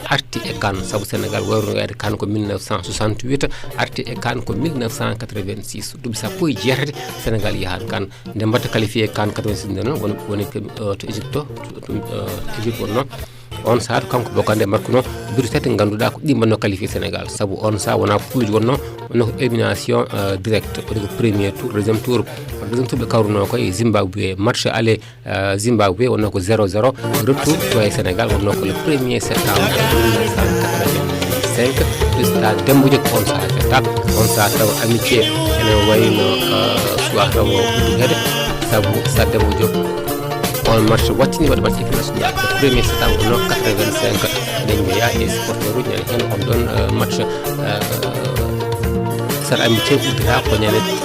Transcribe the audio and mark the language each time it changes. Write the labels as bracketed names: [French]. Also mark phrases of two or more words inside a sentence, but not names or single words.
[Fula] arti e CAN saabu Sénégal wayruno yaade CAN ko 1968 arti e CAN ko 1986 duuɓi sappo e jeetati Sénégal yahat CAN nde mbatta qualifié CAN 86 nde noon woni to Égypte Égypte wonno on saatu kanko Bocandé markuno biri tati ganduɗa ko ɗi mbanno qualifié Sénégal saabu on sa wona pouluji wonno ko [French] élimination direct [Fula] waɗi ko [French] premier tour deuxième tour [Fula] ɓe kawruno koye Zimbabwe [French] match aller [Fula] Zimbabwe wonno ko 0-0 retour to e Sénégal wonno ko [French] le 1er septembre [Fula] 1985 stade Demba Diop on saha fetta on saha taw amitié ene wayno suwa taw ɓuddukede saabu stade Demba Diop on match wattini waɗa [French] match équipe nationale le 1er septembre [Fula] wonno 85 eɗen jeeya e supporteur uji nani hen on ɗon match stade amitié uddita ko ñande